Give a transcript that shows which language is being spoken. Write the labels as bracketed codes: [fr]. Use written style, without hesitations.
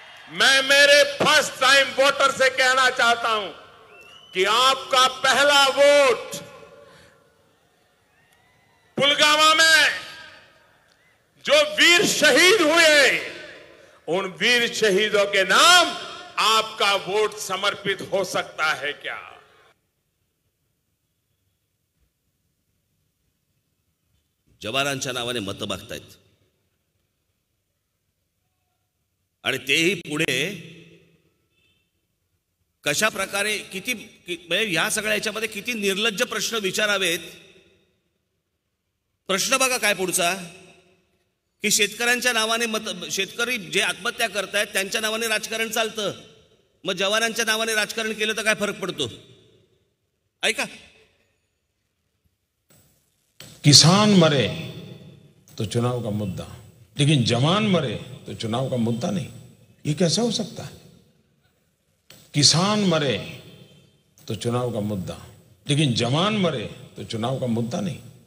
[hi] मैं मेरे first time voter से कहना चाहता हूं कि आपका पहला वोट पुलवामा में जो वीर शहीद हुए, उन वीर शहीदों के नाम आपका वोट समर्पित हो सकता है क्या? [mr] जवानांच्या नावाने मतं मागतायत आणि तेही पुढे कशा प्रकारे किती म्हणजे या सगळ्या याच्यामध्ये किती निर्लज्ज प्रश्न विचारावेत. प्रश्न बघा काय पुढचा, की शेतकऱ्यांच्या नावाने शेतकरी जे आत्महत्या करतायत त्यांच्या नावाने राजकारण चालतं, मग जवानांच्या नावाने राजकारण केलं तर काय फरक पडतो. ऐका, [hi] किसान मरे तो चुनाव का मुद्दा, लेकिन जवान मरे तो चुनाव का मुद्दा नहीं. ये कैसे हो सकता है? किसान मरे तो चुनाव का मुद्दा, लेकिन जवान मरे तो चुनाव का मुद्दा नहीं.